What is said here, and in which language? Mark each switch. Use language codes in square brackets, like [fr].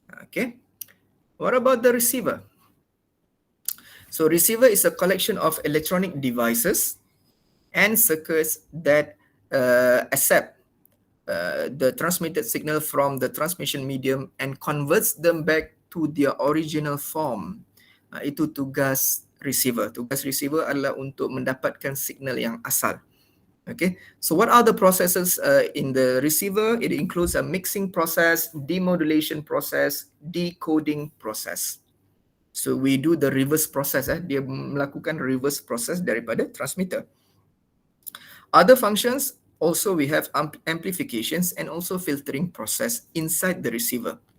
[en] Okay, what about the receiver? So receiver is a collection of electronic devices and circuits that accept the transmitted signal from the transmission medium and converts them back to their original form. [ms] Itu tugas receiver. Tugas receiver adalah untuk mendapatkan signal yang asal. [en] Okay, so what are the processes in the receiver? It includes a mixing process, demodulation process, decoding process. So we do the reverse process. [ms] Dia melakukan reverse process daripada transmitter. [en] Other functions, also we have amplifications and also filtering process inside the receiver.